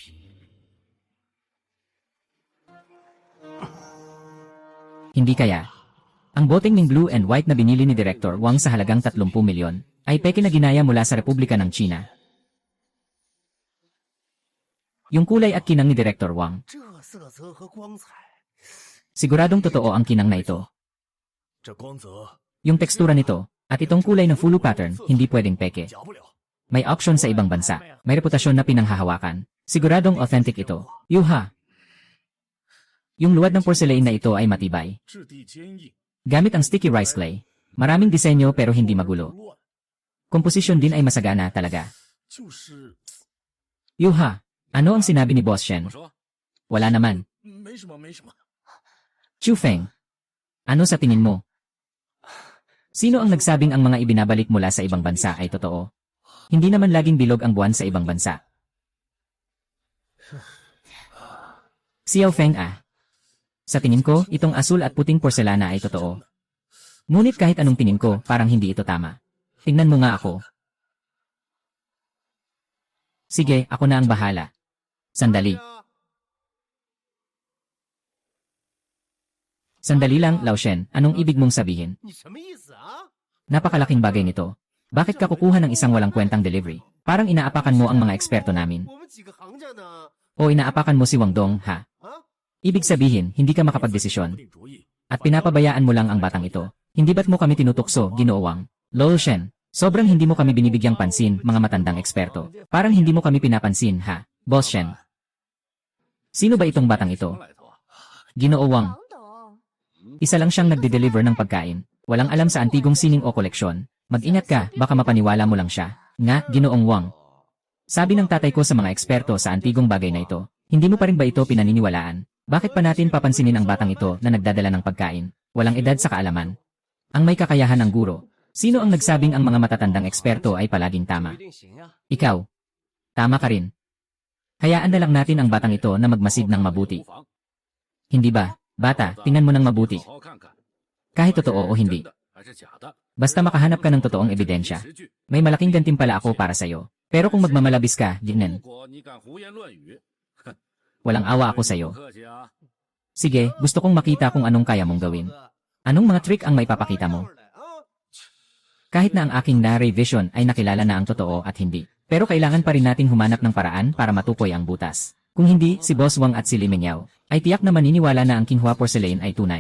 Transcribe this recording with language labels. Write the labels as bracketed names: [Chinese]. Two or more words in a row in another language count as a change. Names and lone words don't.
[Filipino] Hindi kaya. Ang boteng Ming [English] blue and white [Filipino] na binili ni Director Wang sa halagang 30 milyon ay peke na ginaya mula sa Republika ng China. Yung kulay at kinang ni Director Wang, [Chinese] 这色泽和光彩， [Filipino] siguradong totoo ang kinang na ito. [Chinese] 这光泽 [Filipino] Yung tekstura nito, at itong kulay ng fulu pattern, hindi pwedeng peke. [Chinese] 假不了。 [Filipino] May auction sa ibang bansa. May reputasyon na pinanghahawakan. Siguradong authentic ito. Yuha! Yung luwad ng porcelain na ito ay matibay. [Chinese] 质地坚硬， [Filipino] Gamit ang [English] sticky rice clay. [Filipino] Maraming disenyo pero hindi [Chinese] 不 [Filipino] magulo. [Chinese] 乱， [Filipino] Komposisyon din ay masagana talaga. [Chinese] 就是 [Filipino] Yuha! Ano ang sinabi ni Boss Shen? [Chinese] 我说 [Filipino] Wala naman. [Chinese] 没什么没什么。 [Filipino] Chu Feng. Ano sa tingin mo? Sino ang nagsabing ang mga ibinabalik mula sa ibang bansa ay totoo? Hindi naman laging bilog ang buwan sa ibang bansa. Xiao Feng ah. Sa tingin ko, itong asul at puting porselana ay totoo. Ngunit kahit anong tingin ko, parang hindi ito tama. Tingnan mo nga ako. Sige, ako na ang bahala. Sandali. Sandali lang, Lao Shen. Anong ibig mong sabihin? [Chinese] 你什么意思啊？ [Filipino] Napakalaking bagay nito. Bakit ka kukuha ng isang walang kwentang delivery? Parang inaapakan mo ang mga eksperto namin. [Chinese] 我们几个行家呢？ [Filipino] O inaapakan mo si Wang Dong, ha? [Chinese] 啊， [Filipino] Ibig sabihin, hindi ka makapagdesisyon. [Chinese] 定主意， [Filipino] At pinapabayaan mo lang ang batang ito. Hindi ba't mo kami tinutukso, Ginoo Wang? Lol Shen, sobrang hindi mo kami binibigyang pansin, mga matandang eksperto. Parang hindi mo kami pinapansin, ha? Boss Shen. Sino ba itong batang [Chinese] 什 [Filipino] ito? [Chinese] 么来头啊？ [Filipino] Ginoo Wang. [Chinese] 王董， [Filipino] Isa lang siyang nagde-deliver ng pagkain. Walang alam sa antigong sining o koleksyon. Mag-ingat ka, baka mapaniwala mo lang siya. Nga, Ginoong Wang. Sabi ng tatay ko sa mga eksperto sa antigong bagay na ito, hindi mo pa rin ba ito pinaniniwalaan? Bakit pa natin papansinin ang batang ito na nagdadala ng pagkain? Walang edad sa kaalaman. Ang may kakayahan ng guro. Sino ang nagsabing ang mga matatandang eksperto ay palaging [Chinese] 不 [Filipino] tama? [Chinese] 一定行啊。 [Filipino] Ikaw. Tama ka rin. Hayaan na lang natin ang batang ito na magmasid ng mabuti. [Chinese] 无妨 [Filipino] Hindi ba? Bata, tingnan mo ng mabuti. [Chinese] 好好看看， [Filipino] Kahit totoo o hindi. [Chinese] 真的还是假的？ [Filipino] Basta makahanap ka ng totoong ebidensya. [Chinese] 实据。 [Filipino] May malaking gantimpala ako para sa'yo. Pero kung magmamalabis ka, [Chinese] 如 [Filipino] Jingnen, [Chinese] 果你敢胡言乱语， [Filipino] walang awa ako [Chinese] 不 [Filipino] sa'yo. [Chinese] 客气啊！ [Filipino] Sige, gusto kong makita kung anong kaya mong gawin. Anong mga trick ang maipapakita mo? [Chinese] 啊， [Filipino] Kahit na ang aking Nare Vision ay nakilala na ang totoo at hindi. Pero kailangan pa rin nating humanap ng paraan para matukoy ang butas. Kung hindi, si Boss Wang at si Li Mengyao ay tiyak na maniniwala na ang Qinghua porcelain ay tunay.